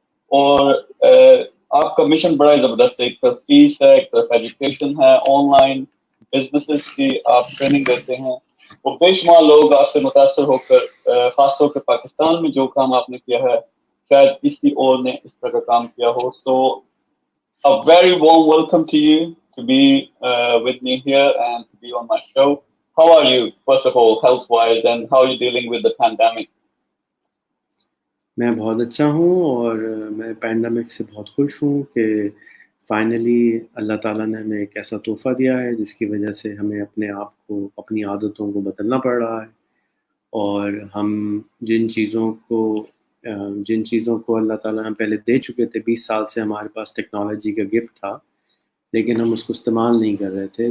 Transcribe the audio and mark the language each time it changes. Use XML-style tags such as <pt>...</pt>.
<hi>और आपका मिशन बड़ा ही जबरदस्त है। एक तरफ पीस है, एक तरफ एजुकेशन है, ऑनलाइन बिजनेसेस की आप ट्रेनिंग देते हैं और बेशुमार लोग आपसे मुतासर होकर खासतौर पर पाकिस्तान में जो काम आपने किया है शायद किसी और ने इस तरह का काम किया हो।</hi> <en>So a very warm welcome to you to be with me here and to be on my show. How are you, first of all, health-wise, and how are you dealing with the pandemic?</en> <hi>मैं बहुत अच्छा हूँ और मैं pandemic से बहुत खुश हूँ कि फाइनली अल्लाह ताला ने हमें एक ऐसा तोहफ़ा दिया है जिसकी वजह से हमें अपने आप को, अपनी आदतों को बदलना पड़ रहा है। और हम जिन चीज़ों को अल्लाह ताला ने पहले दे चुके थे, 20 साल से हमारे पास टेक्नोलॉजी का गिफ्ट था, लेकिन हम उसको इस्तेमाल नहीं कर रहे थे।</hi>